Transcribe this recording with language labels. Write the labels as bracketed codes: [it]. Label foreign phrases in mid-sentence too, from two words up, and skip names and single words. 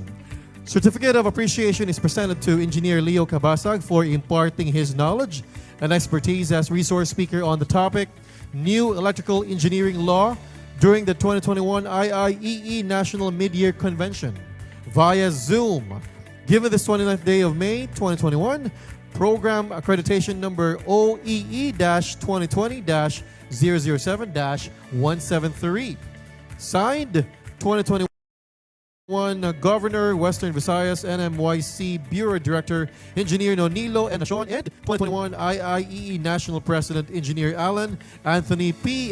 [en] Certificate of Appreciation is presented to Engineer Leo Cabasag for imparting his knowledge and expertise as resource speaker on the topic New Electrical Engineering Law during the 2021 IIEE National Mid-Year Convention via Zoom. Given this 29th day of May 2021, program accreditation number OEE-2020-007-173. Signed 2021 Governor, Western Visayas, NMYC Bureau Director, Engineer Nonilo Enasyon, and 2021 IIEE National President, Engineer Alan Anthony P.